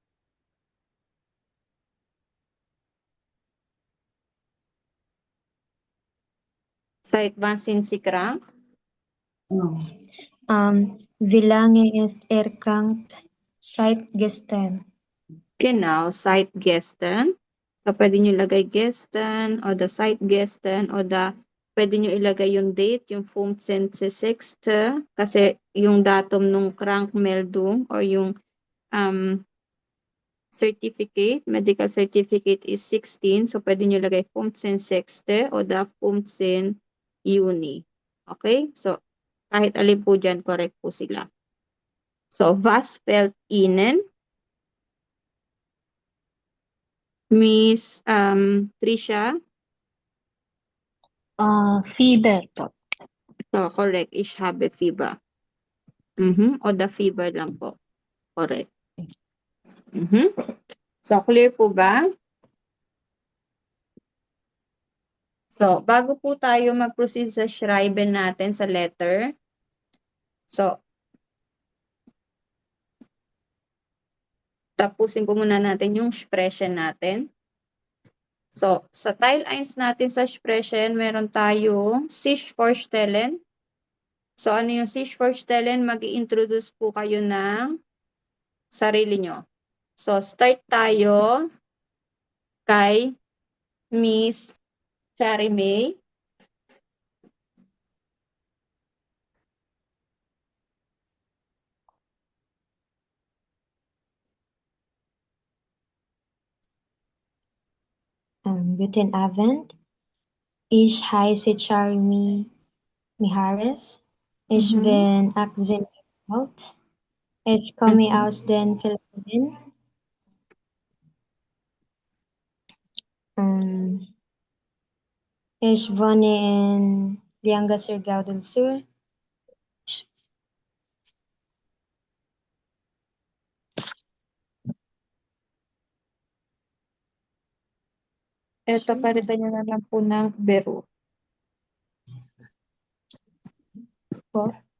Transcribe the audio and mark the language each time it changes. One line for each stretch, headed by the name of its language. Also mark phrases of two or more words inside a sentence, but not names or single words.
German: Seit wann sind Sie krank? Wie lange ist erkrankt? Seit gestern. Genau, seit gestern. So,
Filipino: pwede nyo ilagay
German: gestern oder seit gestern
Filipino: oder pwede nyo ilagay yung date, yung 15.06. Kasi yung datum nung Krankmeldung or yung certificate,
English: medical certificate is 16.
Filipino: So, pwede nyo ilagay 15.06
German: oder 15 Juni.
Filipino: Okay? So, kahit alin po dyan, correct po sila.
German: So, was fällt Ihnen?
Filipino: Miss Trisha? Fever po. So, correct.
German: Ich habe Fieber. Oder
Filipino: fever lang po.
German: Correct.
Filipino: So, clear po ba? So, bago po tayo mag-proceed sa Schreiben natin sa letter. So, tapusin po muna natin yung Sprechen natin. So, sa Teil 1 natin sa Sprechen, meron tayong
German: sich vorstellen.
Filipino: So, ano yung
German: sich vorstellen?
Filipino: Mag-i-introduce po kayo ng sarili nyo. So, start tayo kay Miss Cherry May.
German: Guten Abend. Ich heiße Charmy Mihares. Ich bin 18 Jahre alt. Ich komme aus den Philippinen. Ich wohne in Lianga, Surigao del Sur.
Filipino: Ito, palitan nyo na lang po ng Beru. Po?